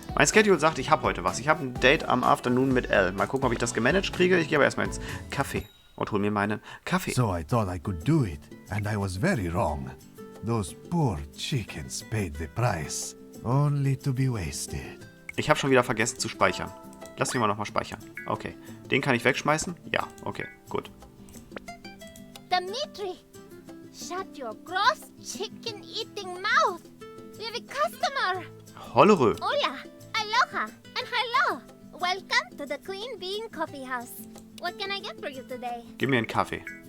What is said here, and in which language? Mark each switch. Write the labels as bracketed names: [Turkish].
[German] Mein Schedule sagt, ich habe heute was. Ich habe ein Date am Afternoon mit Elle. Mal gucken, ob ich das gemanagt kriege. Ich gehe aber erstmal ins Café und hol mir meinen Kaffee. [English] So I thought I could do it, and I was very wrong. Those poor chickens paid the price, only to be wasted. [German] Ich habe schon wieder vergessen zu speichern. Lass mich mal nochmal speichern. Okay. Den kann ich wegschmeißen? Ja, okay, gut. [English] Dimitri, shut your gross chicken-eating mouth. We have a customer. Hollerö. Hola, aloha, and hello. Welcome to the Queen Bean Coffee House. What can I get for you today? [German] Gib mir einen Kaffee.